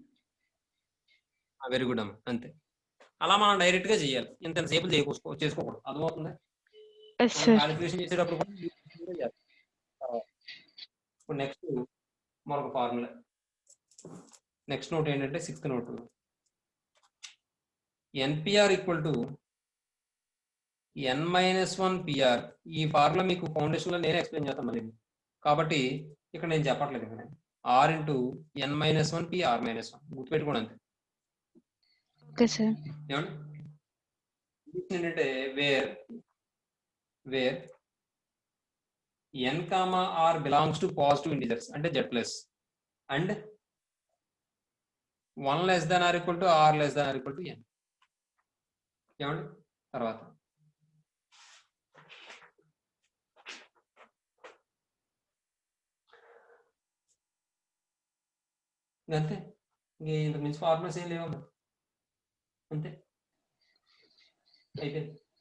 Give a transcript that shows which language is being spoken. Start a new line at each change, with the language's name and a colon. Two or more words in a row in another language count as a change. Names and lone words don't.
English: very good
Telugu: అమ్మ. అంతే. అలా మనం డైరెక్ట్ గా చేయాలి. ఇంతసేపు చేసుకోకూడదు. అర్థమవుతుందా?
English: yes sir.
Telugu: క్యాలిక్యులేషన్ చేసేటప్పుడు కూడా చేయాలి. ఇప్పుడు నెక్స్ట్ మరొక ఫార్ములా.
English: next note
Telugu: ఏంటంటే
English: 6th note. NPR = n-1 PR.
Telugu: ఈ ఫార్ములా మీకు ఫౌండేషన్ లో నేనే ఎక్స్ప్లెయిన్ చేస్తాను మళ్ళీ. కాబట్టి ఇక్కడ నేను చెప్పట్లేదు. ఇక్కడ R × n-1 PR - 1 గుర్తుపెట్టుకోండి అంతే.
English: okay sir.
Telugu: ఏమండి ఏంటంటే
English: వేర్ n, R belongs to positive integers అంటే Z+ and 1 < r R < n.
Telugu: ఏమండి తర్వాత అంతే. ఇంతకు మించి ఫార్ములాస్ ఏం లేవమ్మా. అంతే అయిపోయింది.